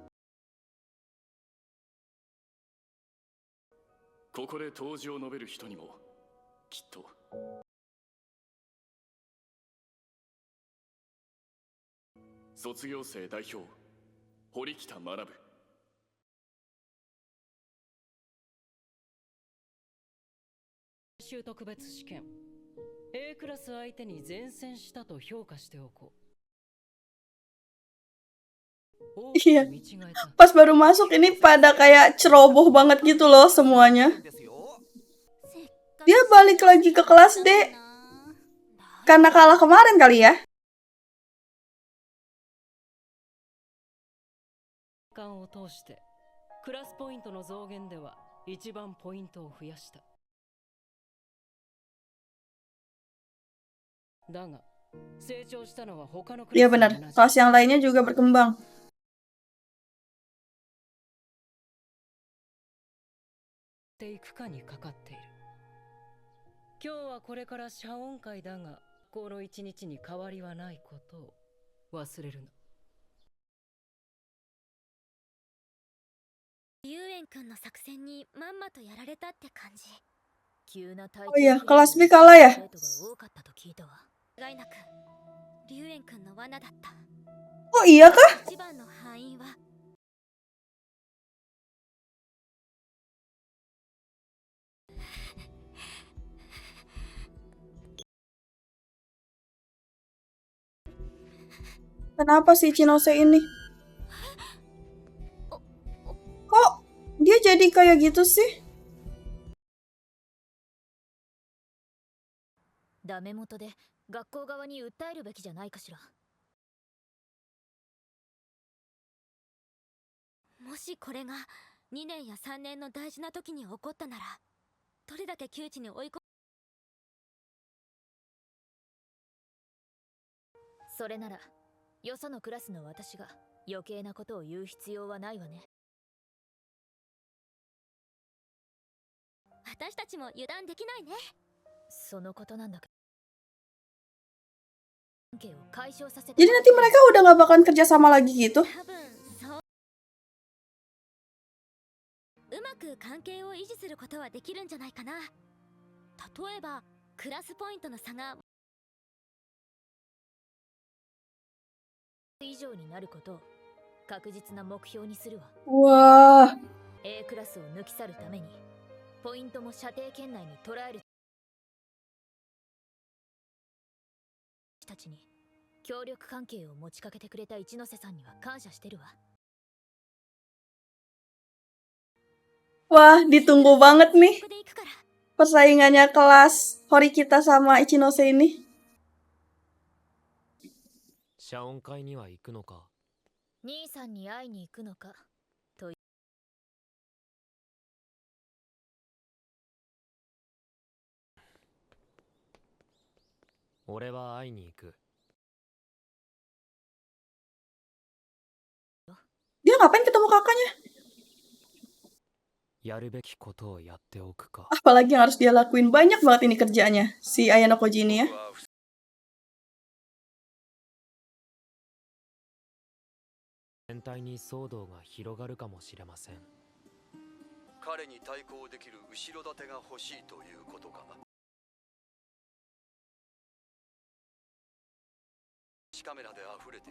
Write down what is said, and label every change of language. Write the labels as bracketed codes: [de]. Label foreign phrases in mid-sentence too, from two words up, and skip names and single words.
[ja] ここで答辞を述べる人にもきっと卒業生代表堀北学。特別試験 A クラス相手に善戦したと評価しておこう。 [id] Iya. Pas baru masuk ini pada kayak ceroboh banget gitu loh semuanya. Dia balik lagi ke kelas D karena kalah kemarin kali ya. [ja] 間を通してクラスポイントの増減では一番ポイントを増やした。だが成長したのは他のクラス。 [id] Iya benar, kelas yang lainnya juga berkembang. [ja] ていくかにかかっている。今日はこれから謝恩会だが、この一日に変わりはないことを忘れるな。龍炎くんの作戦にまんまとやられたって感じ。急な体調 [id] Oh iya, kelas B kalah ya? [ja] 多かったと聞いたわ。違いなく龍炎くんの罠だった。 [id] Oh iya kah? [ja] 一番の敗因は [id] Kenapa si Chinose ini? Kok dia jadi kayak gitu sih? [ja] ダメ元で学校側に訴えるべきじゃないかしら。もしこれが2年や3年の大事な時に起こったなら、どれだけ窮地に追い込む。それならよそのクラスの私が余計なことを言う必要はないわね。私たちも油断できないね。そのことなんだけど。 [id] Jadi nanti mereka udah gak bakalan kerja sama lagi gitu? [ja] うまく関係を維持することはできるんじゃないかな。例えばクラスポイントの差が以上になることを確実な目標にするわ。 [id] Wah, [ja] A クラスを抜き去るためにポイントも射程圏内に捉える人たちに協力関係を持ちかけてくれた一ノ瀬さんには感謝してるわ。 [id] wah, ditunggu banget nih [ja] ここで行くから。 [id] persaingannya kelas Horikita sama Ichinose ini. [ja] 謝恩会には行くのか。兄さんに会いに行くのかと。俺は会いに行く。 [id] Dia ngapain ketemu kakaknya? [ja] やるべきことをやっておくか。 [id] Apalagi yang harus dia lakuin, banyak banget ini kerjaannya si Ayano Koji ini ya. [ja] 全体に騒動が広がるかもしれません。彼に対抗できる後ろ盾が欲しいということか。カメラで溢れている。